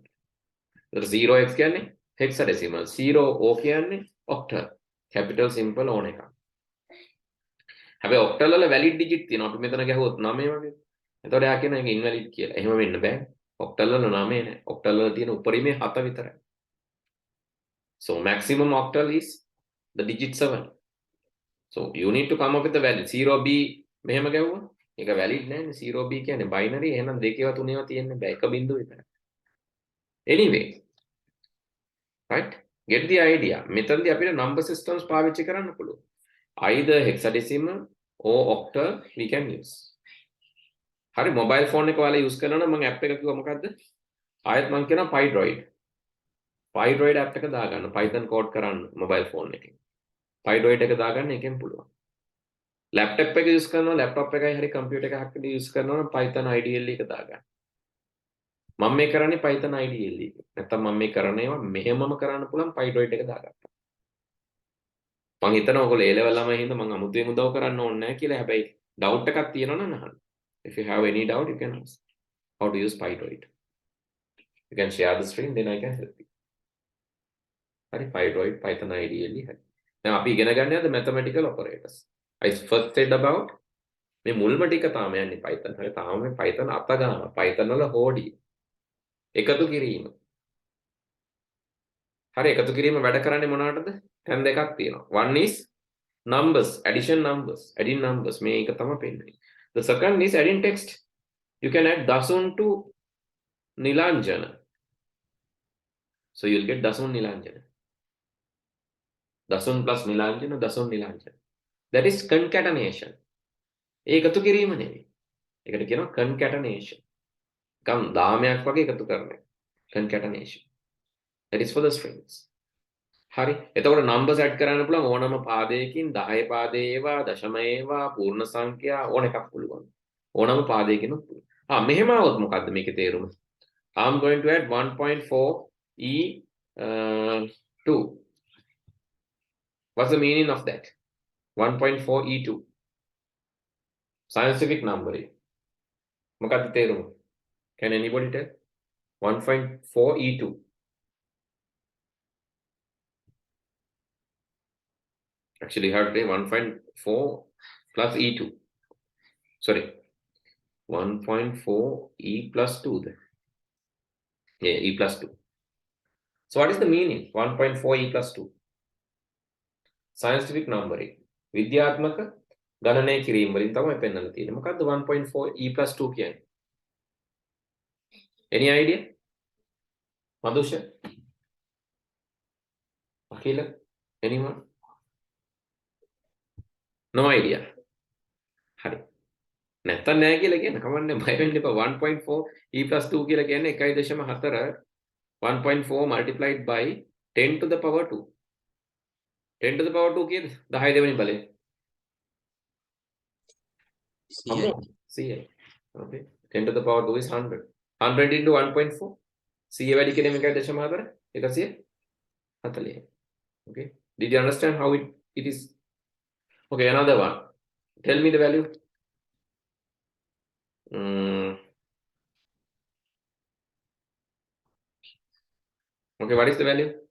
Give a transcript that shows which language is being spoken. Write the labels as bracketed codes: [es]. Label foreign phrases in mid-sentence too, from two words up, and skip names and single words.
[si] එතකොට 0x කියන්නේ hexadecimal, 0o කියන්නේ octal, [en] capital simple [si] ඕන එක. හැබැයි octal වල valid digit තියෙනවා. අපි මෙතන ගැහුවොත් 9 වගේ. එතකොට එයා කියන එක invalid කියලා. එහෙම වෙන්න බෑ. octal වල 9 නෑ. octal වල තියෙන උපරිමේ 7 විතරයි. [en] So maximum octal is the digit 7. So you need to come up with the value. [si] 0b මෙහෙම ගැහුවා. ඒක valid නෑනේ. 0b කියන්නේ binary. එහෙනම් දෙකේව තුනේව තියෙන්න බෑ. එක බිංදුව විතරයි. [en] Anyway, right? Get the idea. [si] මෙතනදී අපිට [en] number systems [si] පාවිච්චි කරන්න පුළුවන්. [en] Either hexadecimal or octal we can use. [si] හරි [en] mobile phone [si] එක ඔයාලා use කරනවා නම් මම app එක කිව්වා මොකද්ද? ආයෙත් මම කියනවා Pydroid. Pydroid app එක දාගන්න. Python code කරන්න [en] mobile phone [si] එකෙන්. Pydroid එක දාගන්න එකෙන් පුළුවන්. laptop එක use කරනවා laptop එකයි හරි computer එකක් හරි use කරනවා නම් Python IDLE එක දාගන්න. මම මේ කරන්නේ Python IDLE එක. නැත්තම් මම මේ කරන ඒවා මෙහෙමම කරන්න පුළුවන් Pydroid එක දාගත්තා. මං හිතනවා ඔයගොල්ලෝ A level ළමයි හින්දා මං අමුතුවෙන් උදව් කරන්න ඕනේ නැහැ කියලා. හැබැයි doubt එකක් තියෙනවා නම් අහන්න. [en] If you have any doubt, you can ask. How to use Python. You can share the screen, then I can help you. [si] හරි Python ideally හරි. දැන් අපි ඉගෙන ගන්න යද්දී [en] mathematical operators. I first said about [si] මේ මුල්ම ටික තාම යන්නේ Python. හරි තාම මේ Python අත ගන්නවා. Python වල හෝඩිය. එකතු කිරීම. හරි එකතු කිරීම වැඩ කරන්නේ මොනවටද? තැන් දෙකක් තියෙනවා. [en] One is numbers, adding numbers. [si] මේක තමයි පෙන්නන්නේ. [en] The second is adding text. You can add Dasun to Nilanjana. So you'll get Dasun Nilanjana. Dasun plus Nilanjana, Dasun Nilanjana. That is concatenation. [si] ඒකතු කිරීම නෙවෙයි. ඒකට කියනවා concatenation. කම් දාමයක් වගේ එකතු කරන එක. [en] Concatenation. That is for the strings. [si] හරි. එතකොට [en] numbers add [si] කරන්න පුළුවන් ඕනම පාදයකින් 10 පාදේ ඒවා, දශම ඒවා, පූර්ණ සංඛ්‍යා ඕන එකක් පුළුවන්. ඕනම පාදයකින් පුළුවන්. මෙහෙම આવොත් මොකද්ද මේකේ තේරුම? [en] I'm going to add 1.4 E2. What's the meaning of that? 1.4 E2. Scientific numbering. [si] මොකක්ද තේරුම? [en] Can anybody tell? 1.4 E2. Actually, you have to say 1.4 plus E2. Sorry. 1.4 E plus 2 then. Yeah, E plus 2. So what is the meaning? 1.4 E plus 2. Scientific numbering. [si] විද්‍යාත්මක ගණනය කිරීම වලින් තමයි පෙන්වලා තියෙන්නේ. මොකද්ද 1.4 E plus 2 කියන්නේ? [en] Any idea? Madhusha? Akhila? Anyone? No idea. [si] හරි. නැත්තම් නෑ කියලා කියන්න කමන්නේ බය වෙන්න එපා. 1.4 E plus 2 කියලා කියන්නේ 1.4 1.4 [en] multiplied by 10 to the power 2. 10 to the power 2 [si] කියන්නේ 10 දෙවෙනි බලය. [en] CI. Okay. 10 to the power 2 is 100. 100 into 1.4. CI [si] වැඩි කිරීම [en] 1.4 140. Okay. Did you understand how it is? Okay, another one. Tell me the value. Okay, what is the value?